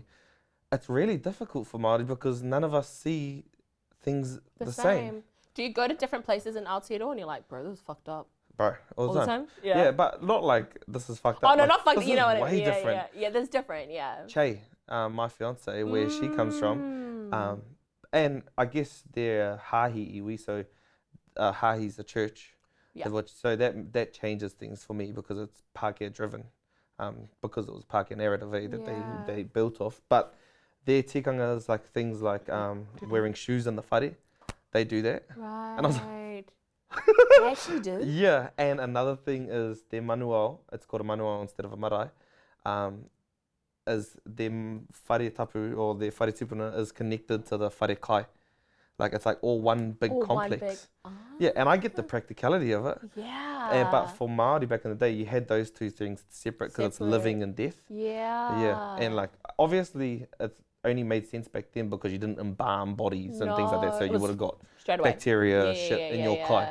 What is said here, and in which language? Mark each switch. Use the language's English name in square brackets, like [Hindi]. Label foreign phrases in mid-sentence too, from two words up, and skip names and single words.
[English] It's really difficult for Māori because none of us see things the same. Do you go to different places in Aotearoa and you're like, bro, this is fucked up? Bro, all the time? Yeah, but not like this is fucked up. Oh no, like, not fucked up. You know what I mean? Way different. Yeah, there's different. Yeah. Che, my fiance, where she comes from. And I guess they're [Māori] hahi iwi, [English] so hahi's a church. Yeah. So that changes things for me because it's Pākehā driven, because it was Pākehā narrative that they built off. But their tikanga is like things like wearing shoes in the whare. They do that. Right. And I was like, they actually do? Yeah, and another thing is their manuao, it's called a manuao instead of a marae, is their [Māori] whare tapu [English] or their [Māori] whare tupuna [English] is connected to the [Māori] whare kai. [English] Like it's like all one big complex. Yeah, and I get the practicality of it. Yeah. But for Māori back in the day, you had those two things separate because it's living and death. Yeah. Yeah, and like obviously it's only made sense back then because you didn't embalm bodies and things like that, so you would have got bacteria in your kai.